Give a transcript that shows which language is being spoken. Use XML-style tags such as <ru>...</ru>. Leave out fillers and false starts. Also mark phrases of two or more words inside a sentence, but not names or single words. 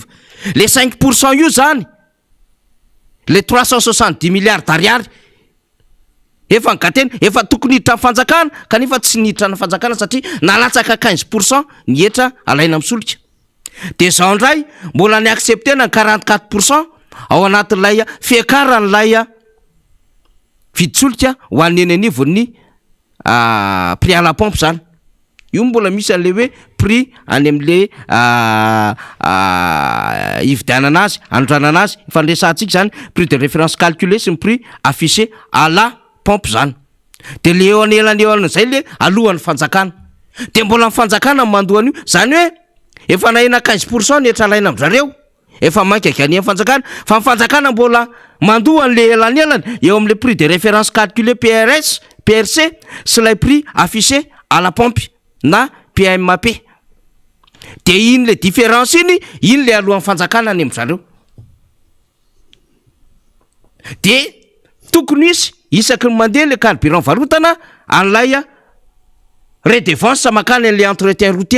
<mg>Le 5% io zany le 370</mg> <fr>milliards d'ariary</fr> <mg>efa nygatena efa tokony hiditra amin'ny fanjakana kanefa tsy niditra ny fanjakana satria nalatsaka 15% ny hetra alaina amin'ny solika. Dia zao indray mbola ny acceptena ny 44% ao anatin'ilay fiakaran'ilay viditsolika ho an'ny enenivon'ny</mg> <fr>prix à la pompe</fr> <mg>zany. Io mbola misy an'le hoe prix any amin'le hividianana azy, anodranana azy, fandraisantsika zany</mg> <fr>prix de référence calculé</fr> <mg>sy ny</mg> <fr>prix affiché à la pompe</fr> <mg>zany. Dia le eo anelan'izay le alohan'ny fanjakana. Dia mbola ny fanjakana mandohan'io zany hoe efa nahena 15% ny hetra alaina amin'zareo efa manka gagné fanjakana fa ny fanjakana mbola mandoha an'le elanelany eo amin'le</mg> <fr>prix de référence calculé</fr> <mg>PRS PRC sy lay</mg> <fr>prix affiché à la pompe</fr> <mg>na PMAP. De iny le différence iny le alohan'ny fanjakana any amin'zareo. De tokony isaky ny mandeha le carburant varotana an'lay redevance makany le</mg> <fr>entretien routier.</fr>